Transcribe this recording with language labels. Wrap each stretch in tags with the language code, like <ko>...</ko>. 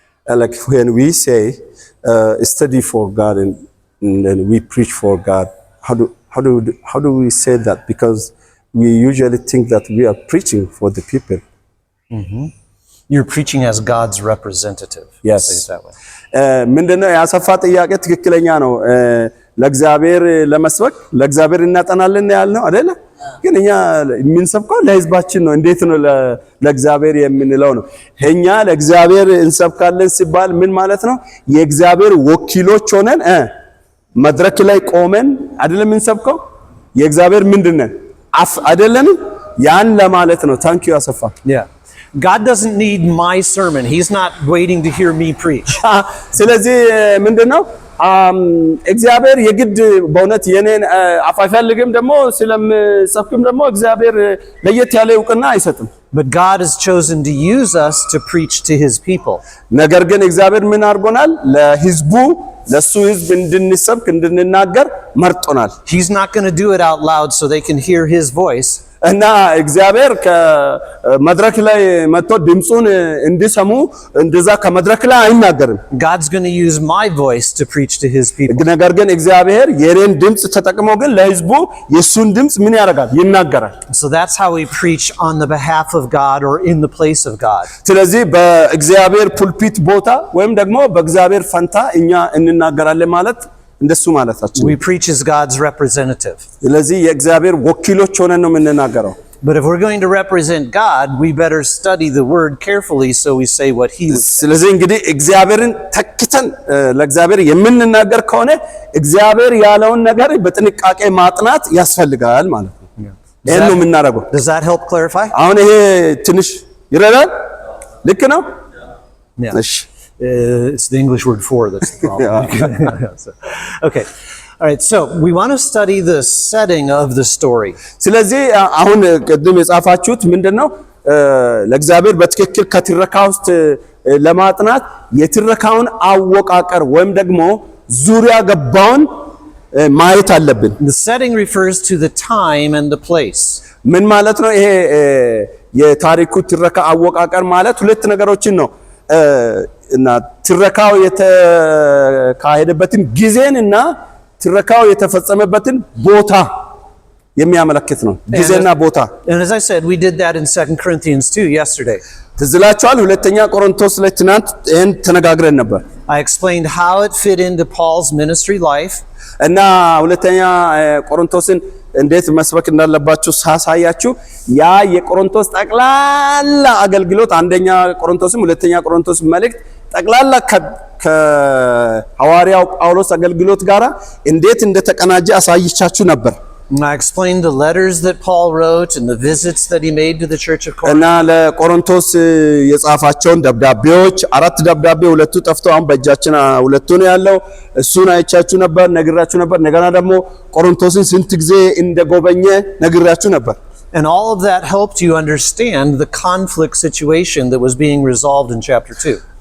<en>Like when we say study for God and then we preach for God, how do we say that? Because we usually think that we are preaching for the people. You're preaching as God's representative. Yes. Say it that way.</en> <am>ምንድነው ያሰፋ ጥያቄ ትክክለኛ ነው። ለእግዚአብሔር ለመስበክ ለእግዚአብሔር እናጠናለን ያልነው አይደለ? ግን እኛ የምንሰብከው ለህዝባችን ነው። እንዴት ነው ለእግዚአብሔር የምንለው ነው? እኛ ለእግዚአብሔር እንሰብካለን ሲባል ምን ማለት ነው? የእግዚአብሔር ወኪሎች ሆነን መድረክ ላይ ቆመን አይደለም እንሰብከው? የእግዚአብሔር ምንድነው? አፍ አይደለም? ያን ለማለት ነው።</am> <en>ታንክ ዩ</en> <am>አሰፋ።</am> <en>Yeah. God doesn't need my sermon. He's not waiting to hear me preach.</en> <am>ስለዚህ ምንድነው እግዚአብሔር የግድ በእውነት የኔን አፍ አይፈልግም። ደግሞ ስለምሰብክም ደግሞ እግዚአብሔር ለየት ያለ እውቅና አይሰጥም።</am> <en>But God has chosen to use us to preach to his people.</en> <am>ነገር ግን እግዚአብሔር ምን አድርጎናል? ለህዝቡ ለሱ ህዝብ እንድንሰብክ እንድንናገር መርጦናል።</am> <en>He's not going to do it out loud so they can hear his voice.</en> <am>እና እግዚአብሔር ከመድረክ ላይ መጥቶ ድምጹን እንዲሰሙ እንደዛ ከመድረክ ላይ አይናገርም።</am> <en>God's going to use my voice to preach to his people.</en> <am>ነገር ግን እግዚአብሔር የኔን ድምጽ ተጠቅሞ ግን ለህዝቡ የሱን ድምጽ ምን ያደርጋል? ይናገራል።</am> <en>So that's how we preach on the behalf of God or in the place of God.</en> <am>ስለዚህ በእግዚአብሔር ፑልፒት ቦታ ወይም ደግሞ በእግዚአብሔር ፈንታ እኛ እንናገራለን ማለት እንደሱ ማለታችን።</am> <en>We preach as God's representative.</en> <am>ስለዚህ የእግዚአብሔር ወኪሎች ሆነን ነው የምንናገረው።</am> <en>But if we're going to represent God, we better study the word carefully so we say what he would say.</en> <am>ስለዚህ እንግዲህ እግዚአብሔርን ተክተን ለእግዚአብሔር የምንናገር ከሆነ እግዚአብሔር ያለውን ነገር በጥንቃቄ ማጥናት ያስፈልጋል ማለት ነው። ይሄን ነው የምናደርገው።</am> <en>Does that help clarify?</en> <am>አሁን ይሄ ትንሽ ይረዳል? ልክ ነው?</am> <en>Yeah.</en> <am>እሺ</am> <en>It's the English word for that's the problem. So, okay. All right, so we want to study the setting of the story.</en> <am>ስለዚህ አሁን ቅድም የጻፋችሁት ምንድነው? ለእግዚአብሔር በትክክል ከትረካ ውስጥ ለማጥናት የትረካውን አወቃቀር ወይም ደግሞ ዙሪያ ገባውን ማየት አለብን።</am> <en>The setting refers to the time and the place.</en> <am>ምን ማለት ነው? ይሄ የታሪኩ ትረካ አወቃቀር ማለት ሁለት ነገሮችን ነው እና ትረካው የተካሄደበትን ጊዜን እና ትረካው የተፈጸመበትን ቦታ የሚያመለክት ነው። ጊዜና ቦታ።</am> <en>And as I said, we did that in 2 Corinthians 2 yesterday.</en> <am>ትዝላችኋል? ሁለተኛ ቆሮንቶስ ላይ ትናንት ይሄን ተነጋግረን ነበር።</am> <en>I explained how it fit into Paul's ministry life.</en> <am>እና ሁለተኛ ቆሮንቶስን እንዴት መስበክ እንዳለባችሁ ሳሳያችሁ ያ የቆሮንቶስ ጠቅላላ አገልግሎት አንደኛ ቆሮንቶስም ሁለተኛ ቆሮንቶስ መልእክት ጠቅላላ ከሐዋርያው ጳውሎስ አገልግሎት ጋራ እንዴት እንደተቀናጀ አሳይቻችሁ ነበር።</am> <en>And I explained the letters that Paul wrote and the visits that he made to the church of Corinth.</en> <am>እና ለቆሮንቶስ የጻፋቸውን ደብዳቤዎች 4 ደብዳቤ ሁለቱ ጠፍተው አሁን በእጃችን ሁለቱ ነው ያለው። እሱን አይቻችሁ ነበር፣ ነግራችሁ ነበር። እንደገና ደግሞ ቆሮንቶስን ስንት ጊዜ እንደጎበኘ ነግራችሁ ነበር።</am> <en>And all of that helped you understand the conflict situation that was being resolved in chapter 2.</en>